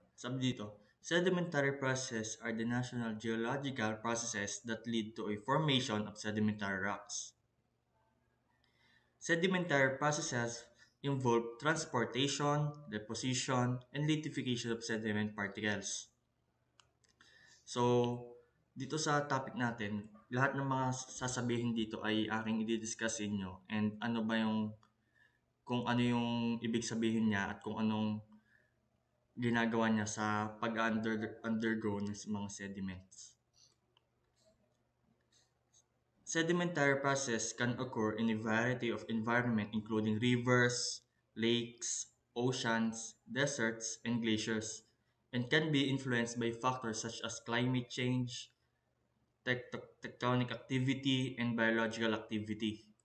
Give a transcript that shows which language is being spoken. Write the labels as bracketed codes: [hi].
[tl] Sabi dito, [en] sedimentary processes are the national geological processes that lead to a formation of sedimentary rocks. Sedimentary processes involve transportation, deposition, and lithification of sediment particles. [tl] So, dito sa topic natin, lahat ng mga sasabihin dito ay aking i-discuss inyo and kung ano yung ibig sabihin niya at kung anong ginagawa niya sa pag-undergo ng mga sediments. [en] Sedimentary process can occur in a variety of environment including rivers, lakes, oceans, deserts, and glaciers, and can be influenced by factors such as climate change, tectonic activity, and biological activity.